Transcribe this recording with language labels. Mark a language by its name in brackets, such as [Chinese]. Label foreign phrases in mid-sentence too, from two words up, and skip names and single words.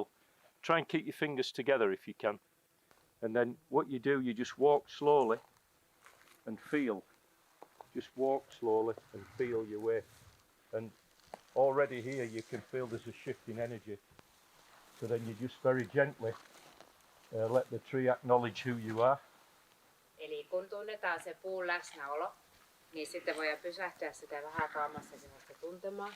[English] Try and keep your fingers together if you can. And then what you do, you just walk slowly and feel. Just walk slowly and feel your way. And already here you can feel there's a shift in energy. So then you just very gently let the tree acknowledge who you are. [Finnish] Eli kun tunnetaan se puun läsnäolo, niin sitten voi pysähtyä sitä vähän kauemmassakin tuntemaan.